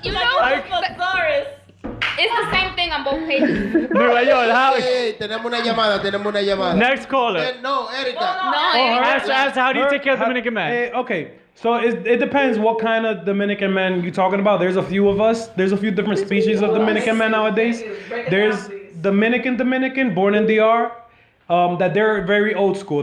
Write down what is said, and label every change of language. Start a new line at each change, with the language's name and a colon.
English: You know, it's the same thing on both pages. Nuevayol, how?
Spanish: Hey, tenemos una llamada.
English: Next caller. No, Erika. Ask how do you take care of the Dominican man? Okay, so it depends what kind of Dominican man you're talking about. There's a few of us. There's a few different species of Dominican men nowadays. There's Dominican, born in DR, that they're very old school.